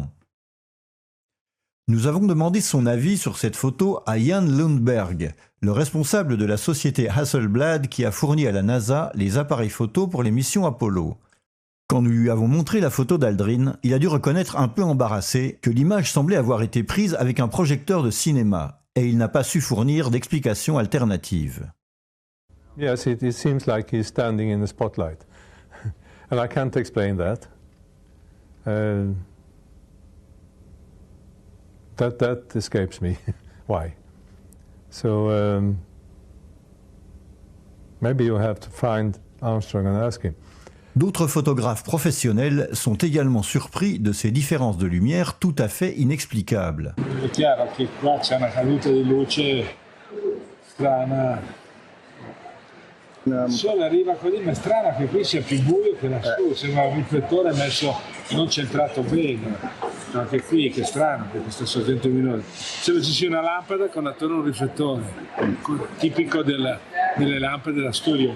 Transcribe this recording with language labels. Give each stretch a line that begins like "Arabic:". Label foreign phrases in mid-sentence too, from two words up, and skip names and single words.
French: Nous avons demandé son avis sur cette photo à Jan Lundberg, le responsable de la société Hasselblad qui a fourni à la NASA les appareils photo pour les missions Apollo. Quand nous lui avons montré la photo d'Aldrin, il a dû reconnaître un peu embarrassé que l'image semblait avoir été prise avec un projecteur de cinéma, et il n'a pas su fournir d'explication alternative.
English: Yes, it seems like he's standing in the spotlight, and I can't explain that. That escapes me. Why? So maybe you have to find Armstrong and ask him.
French: D'autres photographes professionnels sont également surpris de ces différences de lumière tout à fait inexplicables.
Italian: È chiaro che qua c'è una caduta di luce strana. Il sole arriva così, ma è strano che qui sia più buio che lassù, sembra un riflettore messo non centrato bene. Anche qui che è strano perché sto sorgente luminoso. Sembra ci sia una lampada con attorno un riflettore, tipico delle lampade da studio.